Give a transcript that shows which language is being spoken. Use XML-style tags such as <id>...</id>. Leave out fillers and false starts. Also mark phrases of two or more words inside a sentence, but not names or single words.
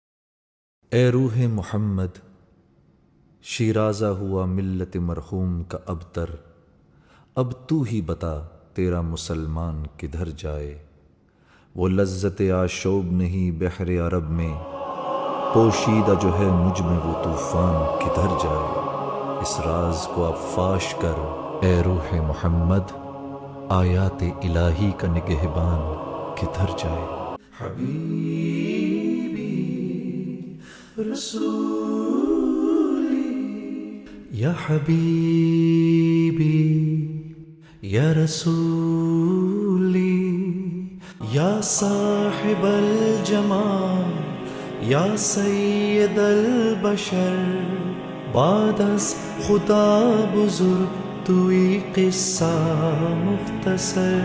<ur>اے روح محمد، شیرازہ ہوا ملت مرحوم کا ابتر، اب تو ہی بتا تیرا مسلمان کدھر جائے، وہ لذت آشوب نہیں بحر عرب میں، پوشیدہ جو ہے مجھ میں وہ طوفان کدھر جائے۔ اس راز کو اب فاش کر اے روح محمد، آیات الہی کا نگہبان کدھر جائے۔</ur> <ar>حبیبی رسولی یا حبیبی یا رسولی یا صاحب الجمال یا سید البشر،</ar> <fa>بعد از خدا بزرگ توئی قصہ مختصر۔</fa>